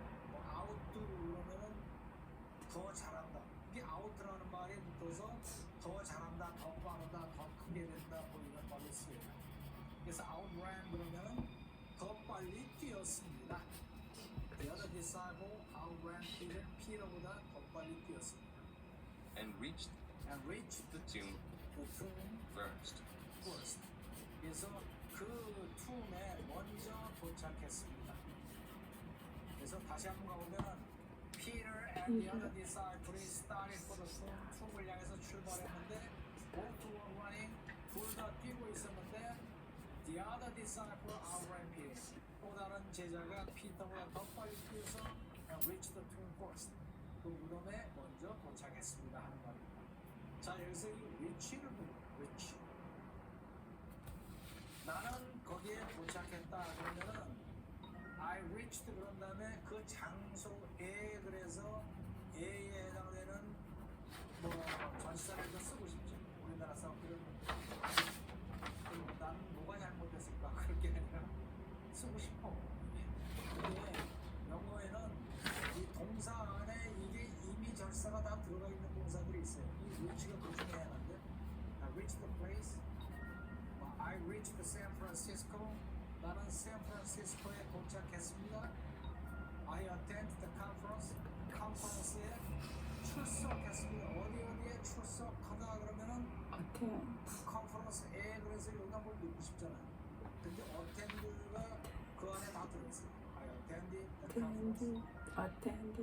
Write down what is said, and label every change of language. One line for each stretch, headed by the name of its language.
Korean: 뭐 outdo 그러면은 더 잘한다. 이게 out라는 말에 붙어서 더 잘한다, 더 빠르다, 더 크게 된다, 뭐 이런 말을 쓰여요. 그래서 outran 그러면은 더 빨리 뛰었습니다.
English: The other disciple outran Peter,
Korean: 피터보다 더 빨리 뛰었습니다.
English: and reached And reached the tomb the tomb first. first.
Korean: 그래서 그 툼에 먼저 도착했습니다. 그래서 다시 한번 가보면
English: Peter and the other disciples started for the tomb.
Korean: 툼을 향해서 출발했는데
English: both were running.
Korean: 둘 다 뛰고 있었는데
English: the other disciple outran Peter.
Korean: 또 다른 제자가 피터보다 더 빨리 뛰어서
English: and reached the tomb first.
Korean: 그 무덤에 먼저 도착했습니다 하는 말입니다. 자, 여기서 이
English: reach
Korean: 를 보면 reach. 나는 거기에 도착했다 그러면은
English: I reached
Korean: 그런 다음에 그 장소에 그래서 A에 해당되는 뭐 전치사를 더 쓰고 싶죠. 우리나라 사람들은 나는 뭐가 잘못됐을까 그렇게 아니라 쓰고 싶어. 근데 영어에는 이 동사 안에 이게 이미 절사가 다 들어가 있는 동사들이 있어요. 이 reach가 그 중에 하나인데
English: I reached the place, I reached San Francisco.
Korean: 나는 샌프란시스코에 도착했습니다.
English: I attended the conference.
Korean: 컨퍼런스에 출석했습니다. 어디에 출석하다 그러면은 컨퍼런스에 그래서 여기다 뭘 넣고 싶잖아요. 근데 attend가 그 안에 다 들어있어요.
English: I attended the conference.